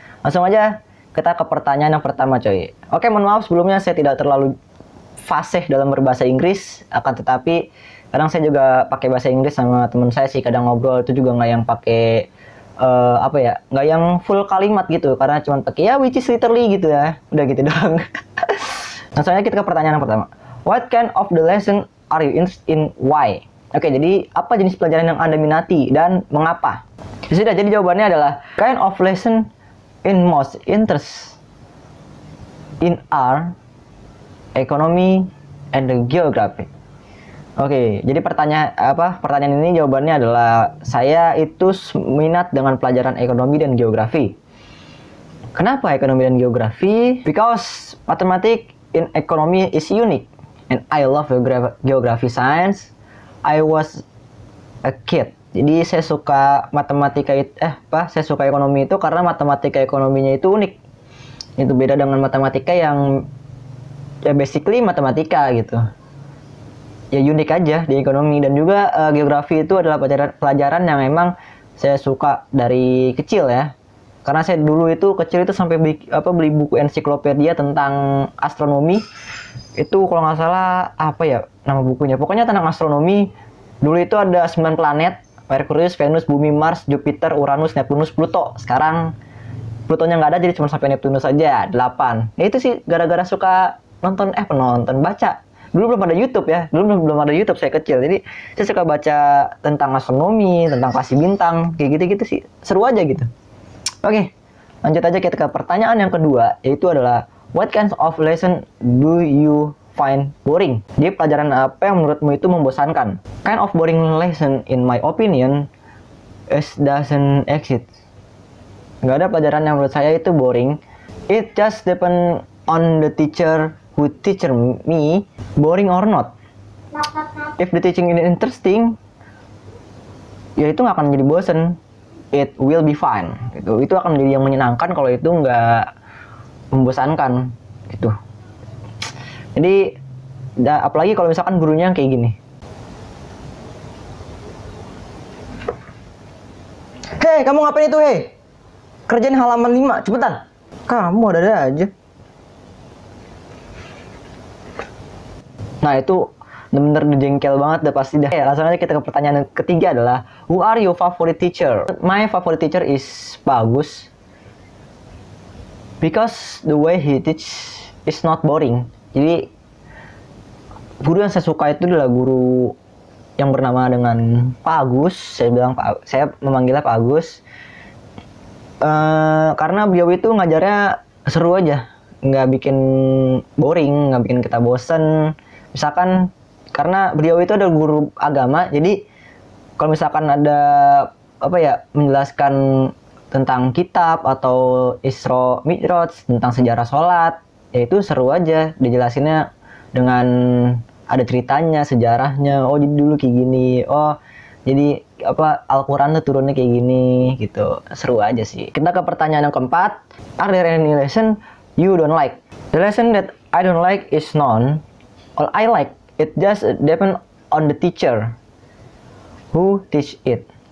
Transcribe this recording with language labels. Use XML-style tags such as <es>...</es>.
<id>Langsung aja kita ke pertanyaan yang pertama, coy. Oke, mohon maaf sebelumnya saya tidak terlalu fasih dalam berbahasa Inggris. Akan tetapi, kadang saya juga pakai bahasa Inggris sama teman saya sih. Kadang ngobrol itu juga nggak yang pakai nggak yang full kalimat gitu, karena cuma pakai ya</id> <en>which is literally</en> <id>gitu ya, udah gitu doang. Langsung aja kita ke pertanyaan yang pertama.</id> <en>What kind of the lesson are you interested in, why?</en> <id>Oke, jadi apa jenis pelajaran yang Anda minati dan mengapa? Sudah, jadi jawabannya adalah</id> <en>kind of lesson in most interest in art, economy, and the geography.</en> <id>Oke, jadi pertanyaan ini jawabannya adalah saya itu minat dengan pelajaran ekonomi dan geografi. Kenapa ekonomi dan geografi?</id> <en>Because mathematics in economy is unique and I love geography science. I was a kid.</en> <id>Jadi saya suka saya suka ekonomi itu karena matematika ekonominya itu unik. Itu beda dengan matematika yang ya basically matematika gitu. Ya unik aja di ekonomi. Dan juga geografi itu adalah pelajaran yang memang saya suka dari kecil ya, karena saya dulu itu kecil itu sampai beli buku ensiklopedia tentang astronomi. Itu kalau nggak salah nama bukunya, pokoknya tentang astronomi. Dulu itu ada 9 planet: Merkurius, Venus, Bumi, Mars, Jupiter, Uranus, Neptunus, Pluto. Sekarang Plutonya nggak ada, jadi cuma sampai Neptunus saja 8. Ya itu sih gara-gara suka baca. Dulu belum ada YouTube ya, belum ada YouTube saya kecil. Jadi saya suka baca tentang astronomi, tentang kasih bintang, kayak gitu-gitu sih. Seru aja gitu. Oke, lanjut aja kita ke pertanyaan yang kedua, yaitu adalah</id> <en>what kinds of lesson do you find boring?</en> <id>Jadi pelajaran apa yang menurutmu itu membosankan?</id> <en>Kind of boring lesson in my opinion doesn't exist.</en> <id>Nggak ada pelajaran yang menurut saya itu boring.</id> <en>It just depend on the teacher who teach me, boring or not. If the teaching is interesting,</en> <id>ya itu nggak akan menjadi bosen.</id> <en>It will be fine.</en> <id>Itu akan menjadi yang menyenangkan kalau itu nggak membosankan gitu. Jadi apalagi kalau misalkan gurunya yang kayak gini. Hei, kamu ngapain itu, hei? Kerjain halaman 5, cepetan. Kamu ada aja. Nah itu bener-bener jengkel banget udah pasti dah. Langsung aja kita ke pertanyaan ketiga adalah</id> <en>who are your favorite teacher? My favorite teacher is Bagus, because the way he teach is not boring.</en> <id>Jadi guru yang saya suka itu adalah guru yang bernama dengan Pak Agus. Saya memanggilnya Pak Agus karena beliau itu ngajarnya seru aja, nggak bikin boring, nggak bikin kita bosen. Misalkan karena beliau itu adalah guru agama, jadi kalau misalkan ada menjelaskan tentang kitab atau Isra Mi'raj, tentang sejarah sholat, ya itu seru aja dijelasinnya dengan ada ceritanya, sejarahnya. Oh jadi dulu kayak gini, oh jadi Al-Quran tuh turunnya kayak gini gitu. Seru aja sih. Kita ke pertanyaan yang keempat.</id> <en>Are there any lesson you don't like? The lesson that I don't like is none. All I like, it just depend on the teacher who teach it.</en>